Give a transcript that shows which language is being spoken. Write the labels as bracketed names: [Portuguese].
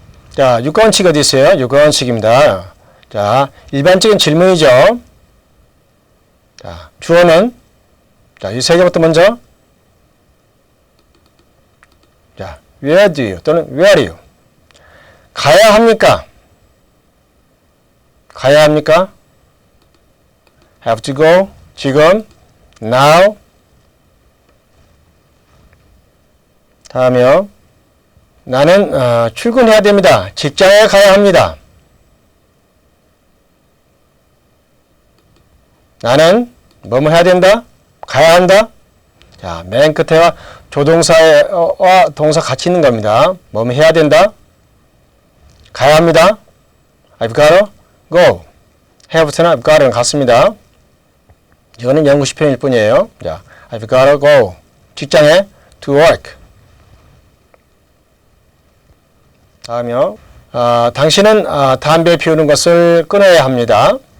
[Korean] 자, 육가원칙 어디 있어요? 육가원칙입니다. 자, 일반적인 질문이죠. 자, 주어는 자, 이 세 개부터 먼저. [English] 자, where do you [Korean] 또는 [English] where are you? [Korean] 가야 합니까? 가야 합니까? [English] have to go. [Korean] 지금 now. 다음이요. 나는 출근해야 됩니다. 직장에 가야 합니다. 나는 뭐뭐 해야 된다? 가야 한다? 자, 맨 끝에와 조동사와 동사 같이 있는 겁니다. 뭐뭐 해야 된다? 가야 합니다. [English] I've got to go. [Korean] have부터는 I've got to는 같습니다. 이거는 영구식 표현일 뿐이에요. [English] 자, I've got to go. [Korean] 직장에 [English] to work. [Korean] 다음이요. 당신은 담배 피우는 것을 끊어야 합니다.